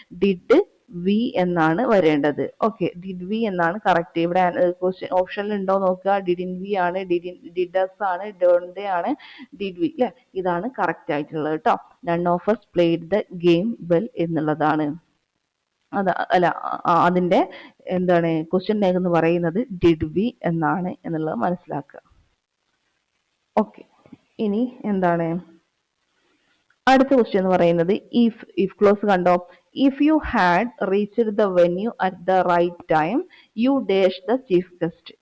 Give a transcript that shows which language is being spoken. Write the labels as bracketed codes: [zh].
[ml] Did V എന്നാണ് വരേണ്ടത്. Okay, did V എന്നാണ് കറക്റ്റ്. ഇവിടെ ഓപ്ഷനിൽ ഉണ്ടോ നോക്കുക. ഡിഡിൻ വി ആണ്, ഡിഡസ് ആണ്, ഡോണ്ട് ആണ്, ഡിഡ് വി അല്ലെ. ഇതാണ് കറക്റ്റ് ആയിട്ടുള്ളത് കേട്ടോ. [en] none of us played the game well [ml] എന്നുള്ളതാണ്. അല്ല, അതിന്റെ എന്താണ് ക്വസ്റ്റ്യൻ ടാഗ് എന്ന് പറയുന്നത് ഡിഡ് വി എന്നാണ് എന്നുള്ളത് മനസ്സിലാക്കുക. ഓക്കെ, ഇനി എന്താണ് അടുത്ത ക്വസ്റ്റ്യൻ എന്ന് പറയുന്നത് ഇഫ് ക്ലോസ് കണ്ടോ. [en] If you had reached the venue at the right time you dash the chief guest.